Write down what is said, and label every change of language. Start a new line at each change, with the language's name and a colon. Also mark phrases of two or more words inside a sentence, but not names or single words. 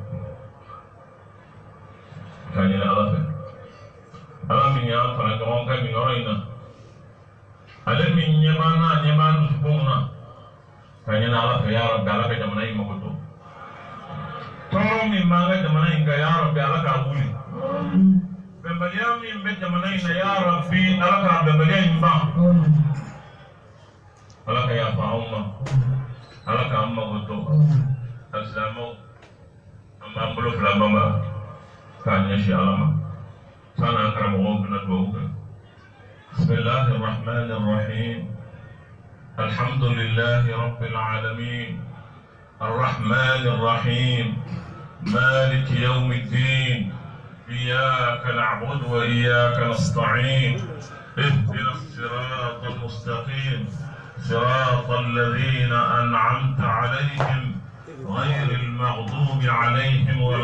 Bambara: ka ɲini ala fɛ ala min y'an fara ɲɔgɔn kan nin yɔrɔ in na ale min ɲɛ b'an na ɲɛ b'an dusukunw na ka ɲini ala fɛ
Arabic: يا ربي
Bambara: ala ka jamana in mago don tɔɔrɔ min b'an ka jamana in kan
Arabic: يا ربي
Bambara: ala k'a wuli bɛnbaliya min bɛ jamana in na
Arabic: يا ربي
Bambara: ala k'a bɛnbaliya in ban ala ka yafa anw ma ala k'an mago don alisilamɛw an b'an bolo fila bama k'a ɲɛsin ala ma sani an karamɔgɔw bɛna dugawu kɛ
Arabic: بسم الله الرحمن الرحيم الحمد لله رب العالمين الرحمن الرحيم مالك يوم الدين إياك نعبد وإياك نستعين اهدنا الصراط المستقيم صراط الذين أنعمت عليهم غير المغضوب عليهم ولا